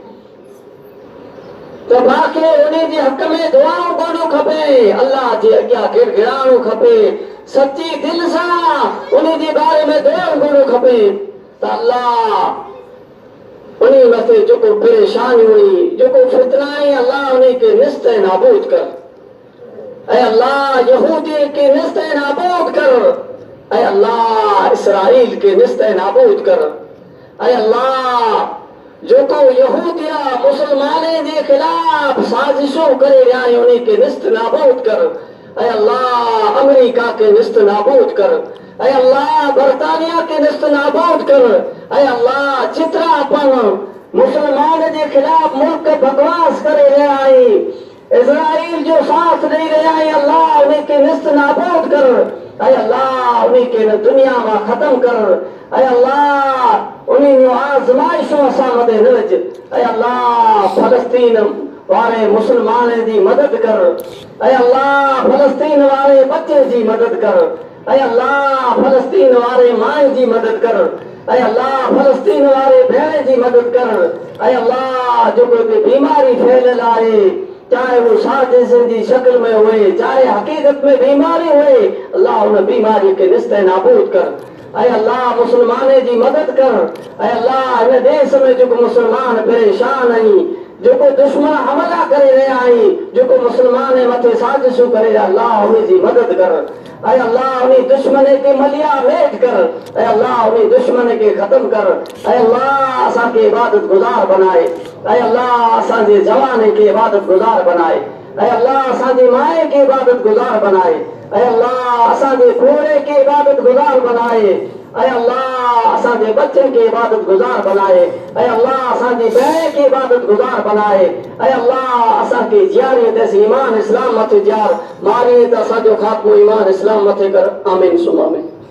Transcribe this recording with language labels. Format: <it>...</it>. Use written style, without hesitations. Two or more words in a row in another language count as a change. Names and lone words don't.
<sd>त मूंखे उन जे हक़ में दुआऊं करणु खपे अल्लाह जे अॻियां गिड़गिड़ाइणो खपे सची दिलि सां उन जे बारे में दुआऊं करणु खपे त अल्लाह उन मथे जेको परेशानी हुई जेको फितना है अल्लाह उन्हीं के निस्त नाबूद कर। ऐ अल्लाह यहूदी के निस्त नाबूद कर। ऐ अल्लाह इसराइल के निस्त नाबूद कर। ऐ अल्लाह जेको यहूदिया मुसलमाने जे खिलाफ साजिशों करे रहिया आहिनि उन्हीं के निस्त नाबूद कर। ऐ अल्लाह अमेरिका के निस्त नाबूद कर। ऐ अल्लाह बरतानिया के निस्त नाबूद कर। ऐ अल्लाह चित्रा अपन मुसलमान के खिलाफ मुल्क बकवास करे रहिया आहिनि इजराइल जो साथ ॾेई रहिया आहिनि अल्लाह उन्हीं के निस्त नाबूद कर। ऐ अल्लाह उन्हीं के दुनिया में खत्म कर। ऐ अल्लाह उन्हीं जो आज़माइशों असां मथे न विझ। ऐ अल्लाह फलस्तीन वारे मुसलमान जी मदद कर। ऐ अल्लाह फलस्तीन वारे बच्चे जी मदद कर। ऐ अल्लाह फलस्तीन वारे माए जी मदद कर। ऐ अल्लाह फलस्तीन वारे भेण जी मदद कर। ऐ अल्लाह जो कोई बीमारी फैलियल आहे चाहे वो साजिश जी शक्ल में हुए चाहे हकीकत में बीमारी हुए अल्लाह उन बीमारी के निस्त नाबूद कर। ऐ अल्लाह मुसलमाने जी मदद कर। ऐ अल्लाह इन देश में जो मुसलमान परेशान आहिनि जेको दुश्मन हमला करे रहिया आहिनि जेको मुसलमान मथे साजिशूं करे अल्लाह उन जी मदद कर। ऐ अल्लाह उन्हीं दुश्मन के मलिया मेट कर। ऐ अल्लाह उन्हीं दुश्मन के खत्म कर। ऐ अल्लाह असां के इबादत गुजार बनाए। ऐ अल्लाह असां जे जवान के इबादत गुजार बनाए। ऐ अल्लाह असां जे माए के इबादत गुजार बनाए। ऐ अल्लाह असां जे घोड़े के इबादत गुजार बनाए। ऐ अल्लाह असां जे बच्चन के इबादत गुजार बनाए। ऐ अल्लाह असां जी भेण के इबादत गुजार बनाए। ऐ अल्लाह असां के जियारे ते ईमान इस्लाम मथे जार मारे त असां जो खात्मो ईमान इस्लाम मथे कर</sd> <ar>آمين ثم آمين.</ar>